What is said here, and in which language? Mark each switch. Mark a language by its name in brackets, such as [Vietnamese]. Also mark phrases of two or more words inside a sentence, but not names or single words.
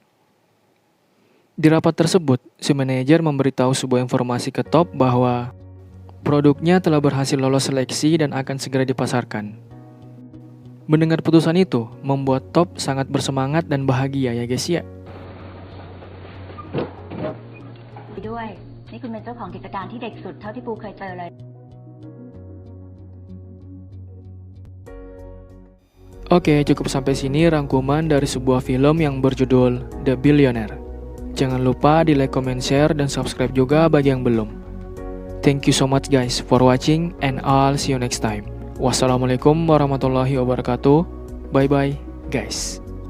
[Indonesian] Di rapat tersebut, si manajer memberitahu sebuah informasi ke Top bahwa produknya telah berhasil lolos seleksi dan akan segera dipasarkan. Mendengar putusan itu, membuat Top sangat bersemangat dan bahagia ya guys ya. [Thai] ด้วยนี่คุณเป็นเจ้าของกิจการที่เด็กสุดเท่าที่ปูเคยเจอเลย [Indonesian] Oke, cukup sampai sini rangkuman dari sebuah film yang berjudul The Billionaire. Jangan lupa di [English] like, comment, share, [Indonesian] dan subscribe juga bagi yang belum. [English] Thank you so much guys for watching and I'll see you next time. [Arabic] والسلام عليكم ورحمة الله وبركاته. [English] Bye bye guys.